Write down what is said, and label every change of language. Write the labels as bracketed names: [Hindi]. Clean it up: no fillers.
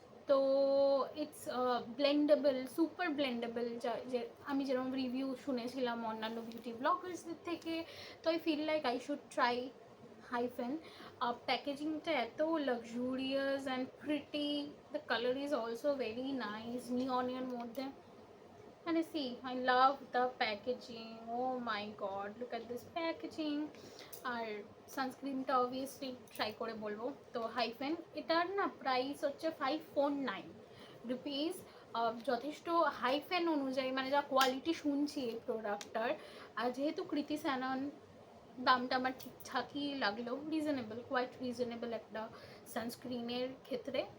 [Bangla] তো [English] it's blendable, super blendable, [Bangla] যে আমি যেরকম রিভিউ শুনেছিলাম অন্যান্য বিউটি ব্লগার্সদের থেকে। [English] তো I feel like I should try hyphen. [Bangla] প্যাকেজিংটা এত [English] luxurious and pretty, the colour is also very nice, [Bangla] নিয়নের মধ্যে। [English] And see, I love the packaging. Oh my god, look at this packaging. [Bangla] আর সানস্ক্রিনটা obviously try করে বলবো। তো hyphen, এটার না price হচ্ছে 549 rupees. যথেষ্ট hyphen অনুযায়ী, মানে যা কোয়ালিটি শুনছি এই প্রোডাক্টটার, আর যেহেতু কৃতি স্যানন, দামটা আমার ঠিকঠাকই লাগলো, রিজনেবল, কোয়াইট রিজনেবল একটা সানস্ক্রিনের ক্ষেত্রে।